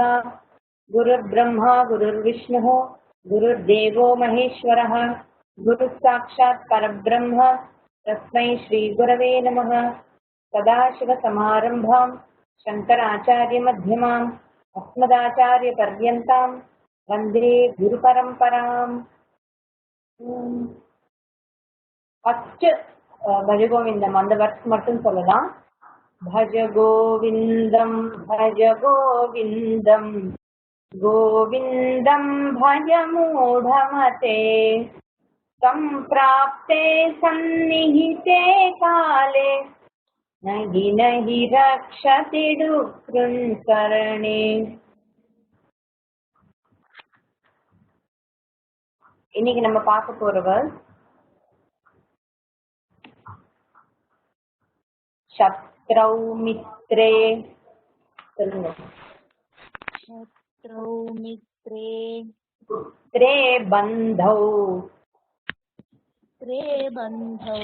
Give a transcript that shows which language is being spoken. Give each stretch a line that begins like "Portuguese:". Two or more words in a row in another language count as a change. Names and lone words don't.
Sanskrit: गुरुर्ब्रह्मा गुरुर्विष्णुः गुरुर्देवो महेश्वरः गुरुः साक्षात् परब्रह्म तस्मै श्रीगुरवे नमः। सदाशिवसमारम्भां शङ्कराचार्यमध्यमाम् अस्मदाचार्यपर्यन्तां वन्दे गुरुपरम्पराम्।
Tamil: ஃபர்ஸ்ட் பஜகோவிந்தம் அந்த வர்ஸ் மட்டும் சொல்லலாம்.
Sanskrit: भजगोविन्दं भजगोविन्दं गोविन्दं भज मूढमते सम्प्राप्ते सन्निहिते काले नहि नहि रक्षति दुःकृन्करणे।
Tamil: இன்னைக்கு நம்ம பார்க்க போறவர்
Sanskrit: शत्रौ मित्रे
Tamil: சொல்லுங்க.
Sanskrit: शत्रौ मित्रे पुत्रे बन्धौ त्रे बन्धौ